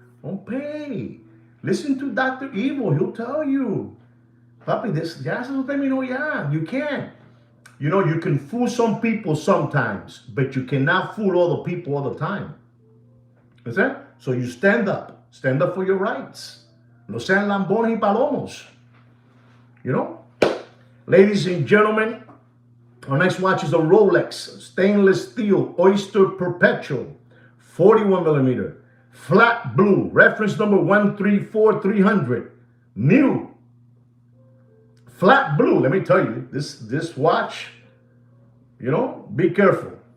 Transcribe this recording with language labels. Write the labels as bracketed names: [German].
[English] Don't pay. Listen to Dr. Evil. He'll tell you. [Spanish] Papi, this ya se lo terminó ya. [English] You can't. You know, you can fool some people sometimes, but you cannot fool all the people all the time. Is that? So you stand up. Stand up for your rights. [Spanish] No sean lambones y palomos. [English] You know? Ladies and gentlemen, our next watch is a Rolex stainless steel Oyster Perpetual 41 millimeter flat blue, reference number 134300, new flat blue. Let me tell you, this watch, you know, be careful.